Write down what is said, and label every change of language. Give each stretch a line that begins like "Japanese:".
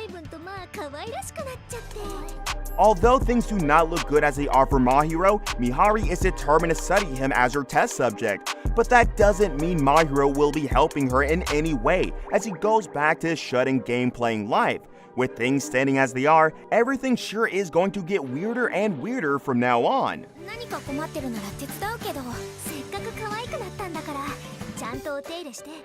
Japanese: とまあ可愛らしくなっちゃって。
English: Although things do not look good as they are for Mahiro, Mihari is determined to study him as her test subject. But that doesn't mean Mahiro will be helping her in any way as he goes back to his shut-in game-playing life. With things standing as they are, everything sure is going to get weirder and weirder from now on.
Japanese: 何か困ってるなら手伝うけど、せっかく可愛くなったんだから、ちゃんとお手入れして。